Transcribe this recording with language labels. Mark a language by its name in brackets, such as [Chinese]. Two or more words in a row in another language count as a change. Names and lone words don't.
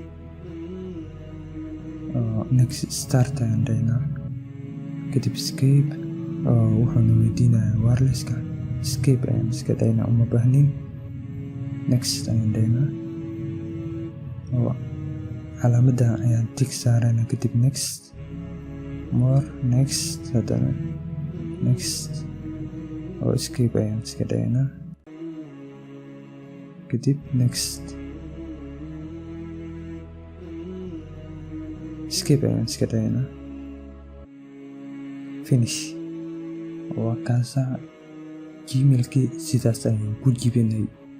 [Somali] next start ayaan dhaynaa, kadib escape. wuxuuna weydiinayaa wirelesska. escape ayaan iska dhaynaa, uma baahnin. next ayaan dhaynaa, calaamadda ayaan tig saaraynaa, kadib next, more, next, haddana next, oo escape ayaan iska dhaynaa, kadib next. escape ayaan iska dhahaynaa, finish waa kaasa gmailkii sidaas ayaan ku jibinay.